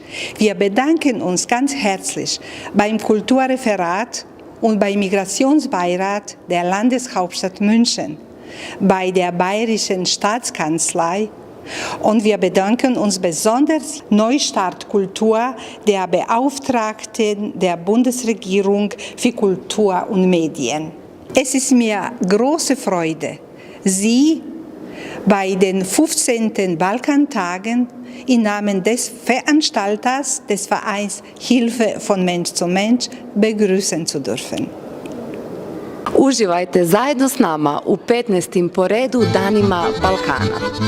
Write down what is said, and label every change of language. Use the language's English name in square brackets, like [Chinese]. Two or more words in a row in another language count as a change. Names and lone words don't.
[German] Wir bedanken uns ganz herzlich beim Kulturreferat und beim Migrationsbeirat der Landeshauptstadt München, bei der Bayerischen Staatskanzlei und wir bedanken uns besonders Neustart Kultur, der Beauftragten der Bundesregierung für Kultur und Medien. Es ist mir große Freude, Sie bei den 15. Balkantagen im Namen des Veranstalters des Vereins Hilfe von Mensch zu Mensch begrüßen zu dürfen. [Croatian] Uživajte zajedno s nama u 15. po redu danima Balkana.